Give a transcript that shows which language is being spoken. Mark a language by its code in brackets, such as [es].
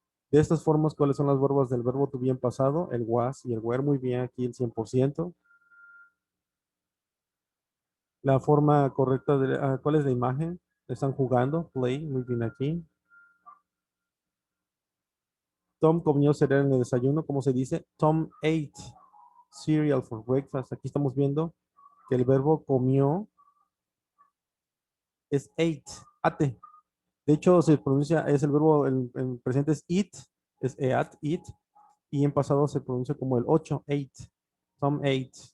[es] De estas formas, ¿cuáles son las verbas del verbo to be en pasado? El was y el were, muy bien, aquí el 100%. La forma correcta de, ¿cuál es la imagen? Están jugando, play, muy bien aquí. Tom comió cereal en el desayuno, ¿cómo se dice? [en] Tom ate cereal for breakfast. [es] Aquí estamos viendo que el verbo comió es ate. De hecho, se pronuncia, es el verbo, el presente es eat, es eat, y en pasado se pronuncia como el 8, ate. [en] Tom ate.